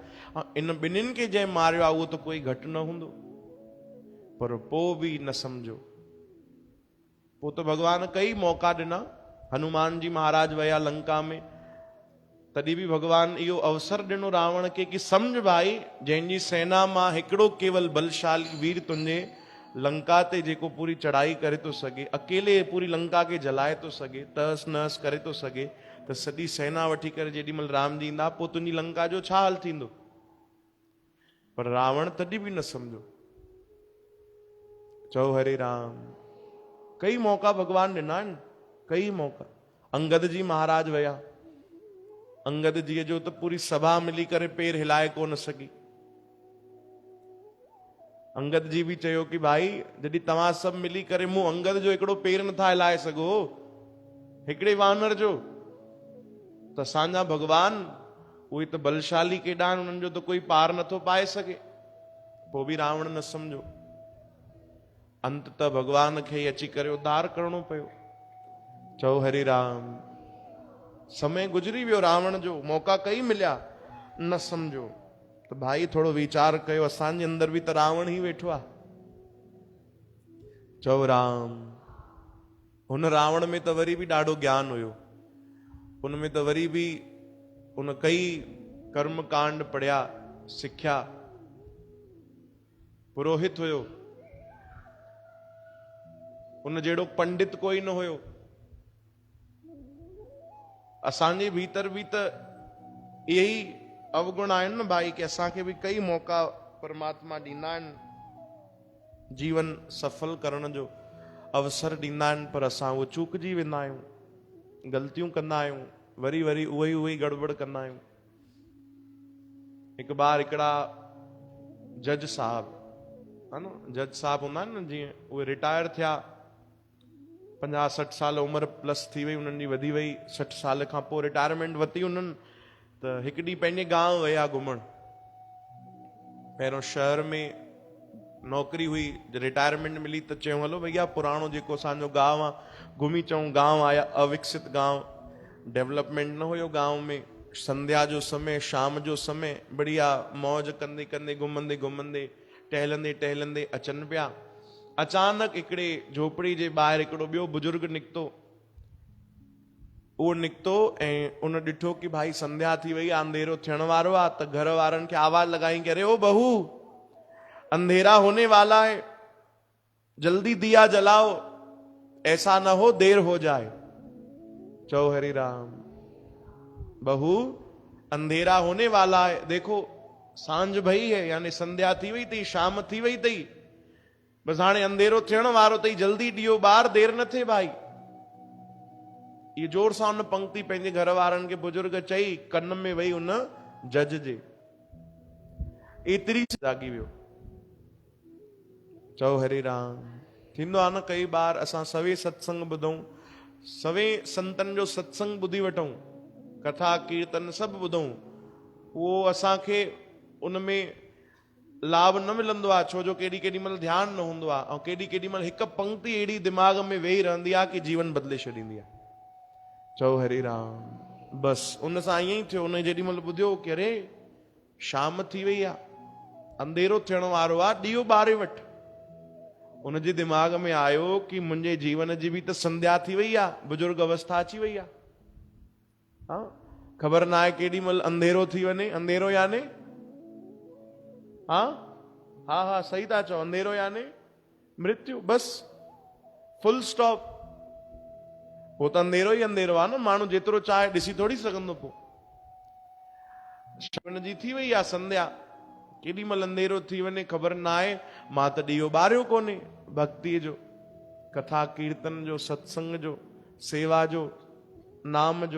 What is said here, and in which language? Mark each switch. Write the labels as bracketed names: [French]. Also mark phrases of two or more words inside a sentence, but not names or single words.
[Sindhi] इन ॿिन्हिनि खे जंहिं मारियो आहे उहो त कोई घटि न हूंदो। पर पोइ बि न सम्झो, पोइ त भॻवान कई मौक़ा ॾिना। हनुमान जी महाराज विया लंका में, तॾहिं बि भॻवान इहो अवसर ॾिनो रावण खे कि सम्झ भाई, जंहिंजी सेना मां हिकिड़ो केवल बलशाली वीर तुंहिंजे लंका ते जेको पूरी चढ़ाई करे थो सघे, अकेले पूरी लंका खे जलाए थो सघे, तहस नहस करे थो सघे, त सॼी सेना वठी करे जेॾी महिल राम जी ईंदा पोइ तुंहिंजी लंका जो छा हाल थींदो। पर रावण तॾहिं बि न सम्झो। चओ हरे राम। कई मौक़ा भॻवान ॾिना आहिनि, कई मौक़ा। अंगद जी महाराज विया, अंगद जीअ जो त पूरी सभा मिली करे पेर हिलाए कोन सघी। अंगद जी बि चयो कि भाई जॾहिं तव्हां सभु मिली करे मूं अंगद जो हिकिड़ो पेर नथा हिलाए सघो, हिकिड़े वानर जो, त असांजा भॻवान उहे त बलशाली केॾा आहिनि, उन्हनि जो त कोई पार नथो पाए सघे। पोइ बि रावण न सम्झो। अंत त भॻवान खे ई अची करे उद्धार करणो पियो। चओ हरि राम। समय गुज़री वियो रावण जो, मौक़ा कई मिलिया, न सम्झो। त भाई थोरो वीचार कयो, असांजे अंदर बि त रावण ई वेठो आहे। चओ राम। हुन रावण में त वरी बि ॾाढो ज्ञान हुयो, उन में त वरी बि उन कई कर्म कांड पढ़िया, सिखिया। पुरोहित हुयो, उन जहिड़ो पंडित कोई न हुयो। असांजे भीतर बि त इहे ई अवगुण आहिनि न भाई, कि असांखे बि कई मौक़ा परमात्मा ॾींदा आहिनि जीवन सफल करण जो, अवसर ॾींदा आहिनि, पर असां उहो चूकजी वेंदा आहियूं, ग़लतियूं कंदा आहियूं, वरी वरी उहो ई गड़बड़ कंदा आहियूं। हिकु बार हिकिड़ा जज साहब, है न, जज साहब हूंदा आहिनि न, जीअं उहे रिटायर थिया, 50-60 साल उमिरि प्लस थी वई उन्हनि जी, वधी वई, 60 साल खां पोइ रिटायरमेंट वरिती उन्हनि, त हिकु ॾींहुं पंहिंजे गांव विया घुमण। पहिरियों शहर में नौकरी हुई, रिटायरमेंट मिली त चयूं हलो भैया पुराणो जेको असांजो गांव आहे घुमी अचूं। गांव आया, अविकसित गांव, डेवलपमेंट न हुयो गांव में। संध्या जो समय, शाम जो समय, बढ़िया मौज कंदे कंदे, घुमंदे घुमंदे, टहलंदे टहलंदे अचनि पिया। अचानक हिकिड़े झोपड़ी जे ॿाहिरि हिकिड़ो ॿियो बुजुर्ग निकितो। उहो निकितो ऐं उन ॾिठो कि भाई संध्या थी वई आहे, अंधेरो थियण वारो आहे, त घर वारनि खे आवाज़ लॻाई कि [Hindi] अरे ओ बहू, अंधेरा होने वाला है, जल्दी दिया जलाओ, ऐसा ना हो देर हो जाए। [Sindhi] चौ हरि राम। [Hindi] बहू, अंधेरा होने वाला है, देखो सांझ भई है, [Sindhi] यानी संध्या थी वई अथई, शाम थी वई अथई, बसि हाणे अंधेरो थियण वारो अथई, जल्दी ॾियो ॿार, देर न थिए भाई। ये जोर सां उन पंक्ति पंहिंजे घर वारनि खे बुजुर्ग चई, कन में वई उन जज जे, एतिरी जागी वियो। चओ हरि राम। थींदो आहे न कई बार असां सवे सत्संग ॿुधूं, सवे संतनि जो सत्संग ॿुधी वठूं, कथा कीर्तन सभु ॿुधूं, उहो असांखे उन में लाभ न मिलंदो आहे, छो जो केॾी केॾी महिल ध्यानु न हूंदो आहे, ऐं केॾी केॾी महिल हिकु पंक्ति अहिड़ी दिमाग़ में वेही रहंदी आहे कि जीवन बदिले छॾींदी आहे। चओ हरे राम। बस उन सां ईअं ई थियो। उन जेॾी महिल ॿुधियो कि अरे शाम थी वई आहे, अंधेरो थियण वारो आहे, ॾीओ ॿारे वठि। उनजे दिमाग़ में आयो कि मुंहिंजे जीवन जी बि त संध्या थी वई आहे, बुजुर्ग अवस्था अची वई आहे। हाँ, ख़बर न आहे केॾी महिल अंधेरो थी वञे। अंधेरो याने हा सही था चओ, अंधेरो याने मृत्यु। [English] बस full stop. [Sindhi] वो त अंधेरो ई अंधेरो आहे न, माण्हू जेतिरो चाहे ॾिसी थोड़ी सघंदो। पोइ श्रवण जी थी वई आहे संध्या, केॾी महिल अंधेरो थी वञे ख़बर न आहे। मां त ॾीओ ॿारियो कोन्हे भक्तिअ जो, कथा कीर्तन जो, सत्संग जो, सेवा जो, नाम जो।